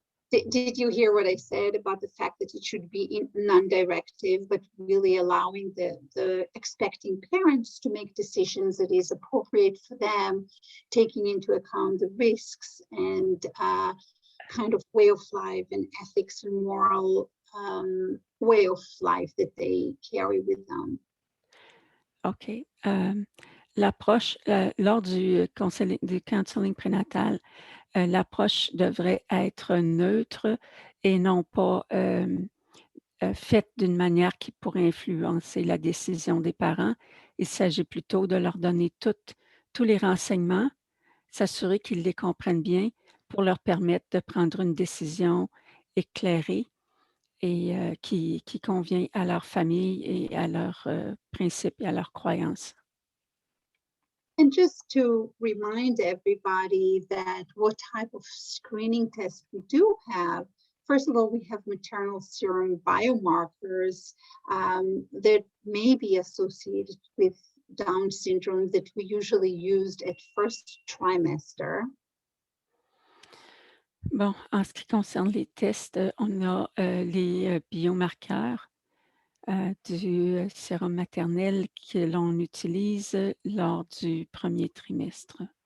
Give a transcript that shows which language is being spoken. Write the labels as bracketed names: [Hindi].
[English] Did you hear what I said about the fact that it should be non-directive, but really allowing the expecting parents to make decisions that is appropriate for them, taking into account the risks and kind of way of life and ethics and moral way of life that they carry with them. OK. [French] L'approche, lors du counseling prénatal, l'approche devrait être neutre et non pas faite d'une manière qui pourrait influencer la décision des parents. Il s'agit plutôt de leur donner tous les renseignements, s'assurer qu'ils les comprennent bien pour leur permettre de prendre une décision éclairée et qui convient à leur famille et à leurs principes et à leurs croyances. [English] And just to remind everybody that what type of screening tests we do have, first of all, we have maternal serum biomarkers that may be associated with Down syndrome that we usually used at first trimester. [French] Bon, en ce qui concerne les tests, on a les biomarqueurs du sérum maternel que l'on utilise lors du premier trimestre.